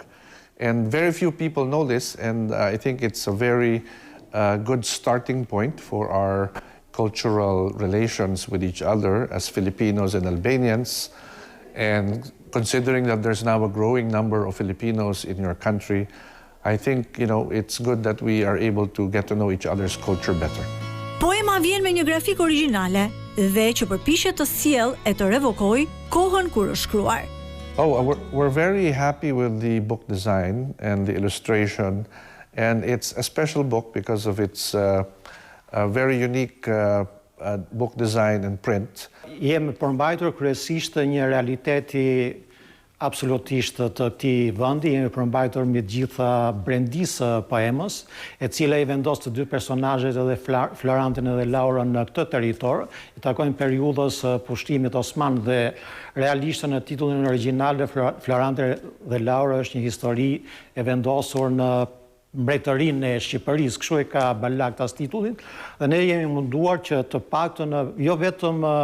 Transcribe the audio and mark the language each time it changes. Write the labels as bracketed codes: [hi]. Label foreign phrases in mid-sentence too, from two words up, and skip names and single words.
[en] And very few people know this, and I think it's a very good starting point for our cultural relations with each other as Filipinos and Albanians. And considering that there's now a growing number of Filipinos in your country, I think, it's good that we are able to get to know each other's culture better. [sq] Poema vjen me një grafik origjinale dhe që përpiqet të sjellë e të revokojë kohën kur është shkruar. [en] We're very happy with the book design and the illustration, and it's a special book because of its very unique book design and print. [sq] Jemi përmbajtur kryesisht një realiteti absolutisht të këtij vendi, jemi përmbajtur mbi të gjitha brendisë poemës, e cila i vendos të dy personazhet edhe Florantin edhe Laurën në këtë territor, i takojnë periudhës pushtimit osman dhe realisht në titullin origjinal Florante dhe Laura është një histori e vendosur në mbretërinë e Shqipërisë, kështu e ka Balaktas titullin, dhe ne jemi munduar që të paktën jo vetëm